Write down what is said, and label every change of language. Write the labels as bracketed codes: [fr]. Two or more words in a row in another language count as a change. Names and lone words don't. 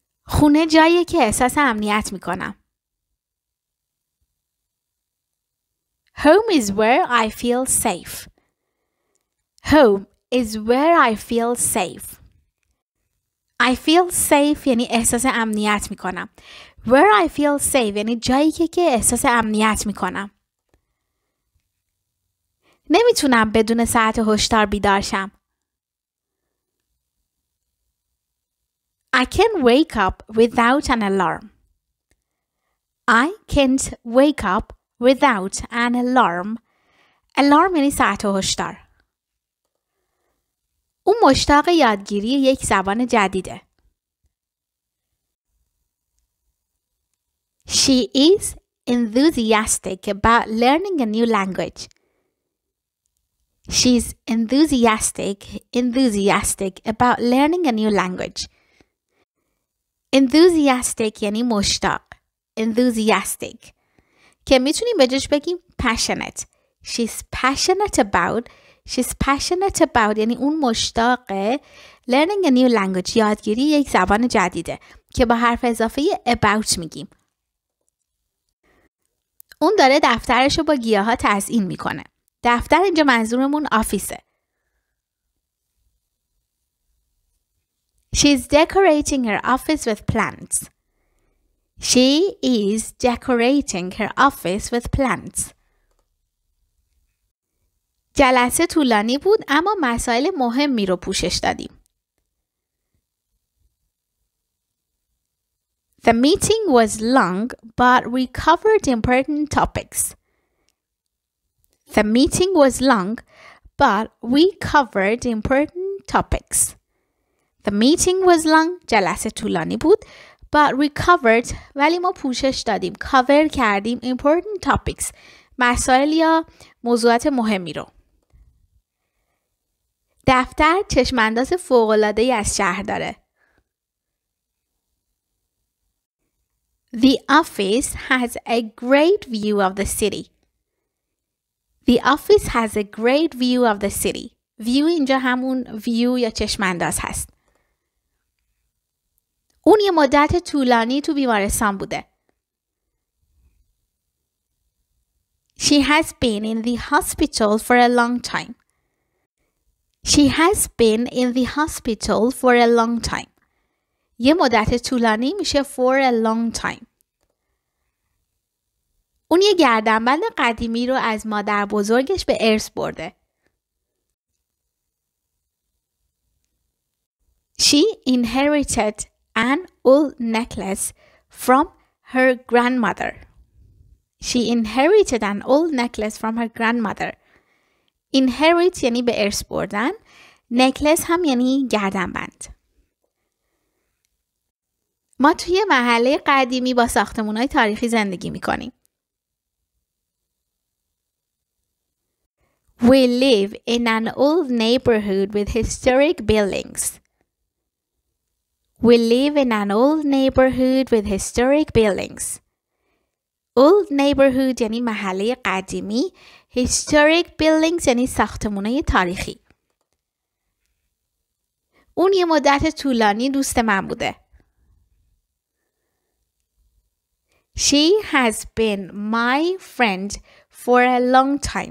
[fa] خونه جاییه که احساس امنیت میکنم. [en] Home is where I feel safe. Home is where I feel safe. I feel safe [fa] یعنی احساس امنیت میکنم. [en] Where I feel safe [fa] یعنی جایی که احساس امنیت میکنم. نمیتونم بدون ساعت هشدار بیدار شم. [en] I can't wake up without an alarm. I can't wake up without an alarm. [fa] Alarm یعنی ساعت هشدار. او مشتاق یادگیری یک زبان جدیده. [en] She is enthusiastic about learning a new language. She's enthusiastic about learning a new language. [fa] Enthusiastic یعنی مشتاق. Enthusiastic که میتونیم به جاش بگیم passionate. [en] She's passionate about [fa] یعنی اون مشتاقه [en] learning a new language [fa] یادگیری یک زبان جدیده که با حرف اضافه about میگیم. اون داره دفترش رو با گیاها تزیین میکنه. دفتر اینجا منظورمون آفیسه. [en] She's decorating her office with plants. She is decorating her office with plants. [fa] جلسه طولانی بود اما مسائل مهمی رو پوشش دادیم. [en] The meeting was long but we covered important topics. The meeting was long but we covered important topics. The meeting was long [fa] جلسه طولانی بود [en] but we covered [fa] ولی ما پوشش دادیم cover کردیم [en] important topics [fa] مسائل یا موضوعات مهمی رو. دفتر چشمانداز فوق‌العاده‌ای از شهر داره. [en] The office has a great view of the city. The office has a great view of the city. [fa] View اینجا همون view یا چشمانداز هست. اون یه مدت طولانی تو بیمارستان بوده. [en] She has been in the hospital for a long time. She has been in the hospital for a long time. [fa] یه مدت طولانی میشه [en] for a long time. [fa] اون یه گردنبند قدیمی رو از مادر بزرگش به ارث برده. [en] She inherited an old necklace from her grandmother. She inherited an old necklace from her grandmother. [fa] Inherit یعنی به ارث بردن. necklace هم یعنی گردنبند. ما توی محله قدیمی با ساختمان‌های تاریخی زندگی می‌کنیم. [en] We live in an old neighborhood with historic buildings. We live in an old neighborhood with historic buildings. Old neighborhood [fa] یعنی محله قدیمی. [en] Historic buildings [fa] یعنی ساختمان‌های تاریخی. اون یه مدت طولانی دوست من بوده. [en] She has been my friend for a long time.